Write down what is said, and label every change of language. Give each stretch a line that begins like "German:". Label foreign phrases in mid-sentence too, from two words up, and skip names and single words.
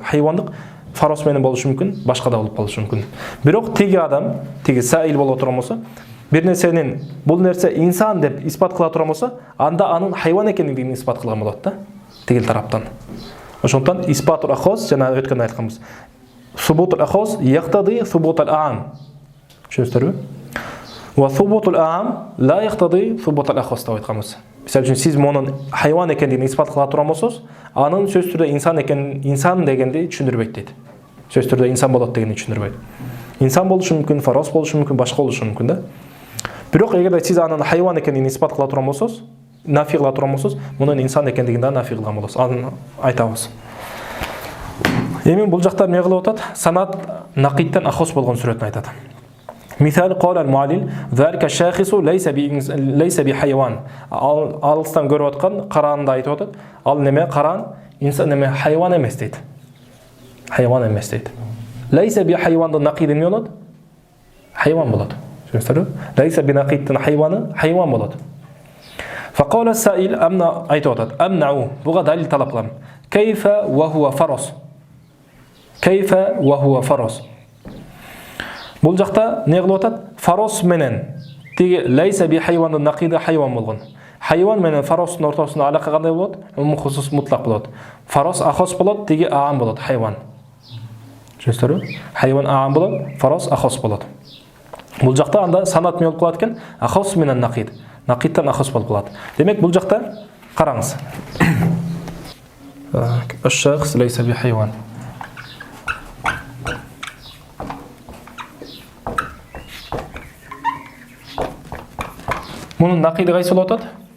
Kyrgyz: Хайвандык фарос менен болушу мүмкүн, башка да болуп калышы мүмкүн. Бирок тиги адам, тиги саил боло турган болсо, бир нерсенин бул нерсе инсан деп испат кыла турган болсо, анда анын хайван экендигин испат кылган болот да, тигил тараптан. Ошондон
Arabic: إثبات الأخص
Kyrgyz: жана өткөн айтканбыз.
Arabic: ثبوت الأخص يقتضي ثبوت الأعم.
Kyrgyz: Түшүнүңүздөрбү?
Arabic: وثبوت الأعم لا يقتضي ثبوت الأخص
Kyrgyz: деп айтканбыз. Мисалы үчүн сиз мунун хайван экендигин испат кыла турган болсоз, анын сөз түрдө инсан дегенди түшүндүрбөйт дейт. Сөз түрдө инсан болот дегенди түшүндүрбөйт. Инсан болушу мүмкүн, фарос болушу мүмкүн, башка болушу мүмкүн да. Бирок эгерде сиз анын хайван экендигин испат кыла турган болсоз, нафи кыла турган болсоз, мунун инсан экендигин да нафи кылган болосуз. Аны айтабыз. Эми бул жакта эмне кылып атат? Санат нақидтен ахос болгон сүрөтүн айтат.
Arabic: مثال قال المعلل ذلك الشخص ليس بحيوان.
Kyrgyz: Алыстан көрүп аткан караанды айтып атат. Ал неме караан инсан неме хайван эмес дейт. Хайван эмес дейт. Лайса би хайвандын нақиди эмне болот? Хайван болот. Түшүнүңүздөрбү? Лайса би нақидтин хайваны хайван болот.
Arabic: فقال السائل أمنع
Kyrgyz: айтып атат. Амнау буга далил талап кылам.
Arabic: كيف وهو فرس. كيف وهو فرس.
Kyrgyz: Бул жакта не кылып атат? Фарос менен тиги лайса би хайвандын нақиди хайван болгон. Хайван менен фаростун ортосунда алака кандай болот?
Arabic: خصوص مطلق
Kyrgyz: болот. Фарос ахос болот, тиги аам болот, хайван. Түшүнүңүздөрбү? Хайван аам болот, фарос ахос болот. Бул жакта анда санат эмне болуп калат экен? Ахос менен нақид. Нақидтан ахос болуп калат. Демек бул жакта караңыз.
Arabic: الشخص ليس بحيوان.
Kyrgyz: Мунун нақиди кайсы болуп атат?